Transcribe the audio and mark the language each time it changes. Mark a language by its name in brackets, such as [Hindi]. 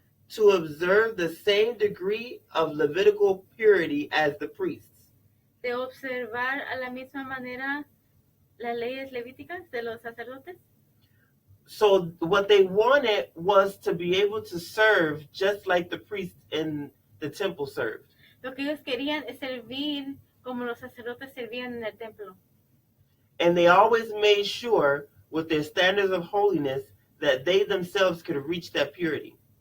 [English] to observe the same degree of Levitical purity as the priests. [Spanish] de observar a la misma manera las leyes levíticas de los sacerdotes. [English] So what they wanted was to be able to serve just like the priests in the temple served. [Spanish] Lo que ellos querían es servir como los sacerdotes servían en el templo. [English] And they always made sure with their standards of holiness that they themselves could reach that purity.